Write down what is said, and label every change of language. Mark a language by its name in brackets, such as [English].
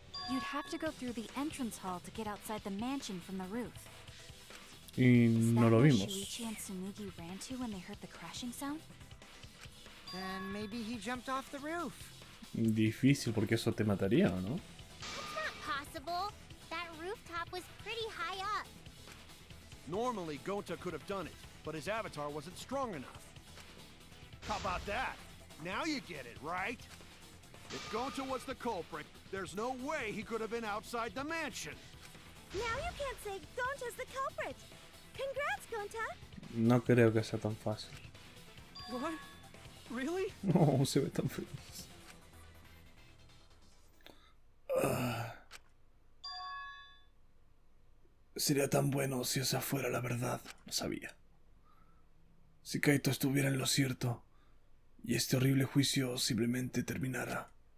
[English] You'd have to go through the entrance hall to get outside the mansion from the roof. [Spanish] Y no lo [English] Is that where Shuichi and Tsumugi ran to when they heard the crashing sound? Then maybe he jumped off the roof. [Spanish] Difícil porque eso te mataría, ¿o no? [English] It's not possible. That rooftop was pretty high up. Normally, Gonta could have done it, but his avatar wasn't strong enough. How about that? Now you get it, right? If Gonta was the culprit, there's no way he could have been outside the mansion. Now you can't say Gonta's the culprit. Congrats, Gonta. [Spanish] No creo que sea tan fácil. [English] What? Really? [Spanish] No, se ve tan feliz. Sería tan bueno si esa fuera la verdad, lo sabía. Si Kaito estuviera en lo cierto y este horrible juicio simplemente terminara.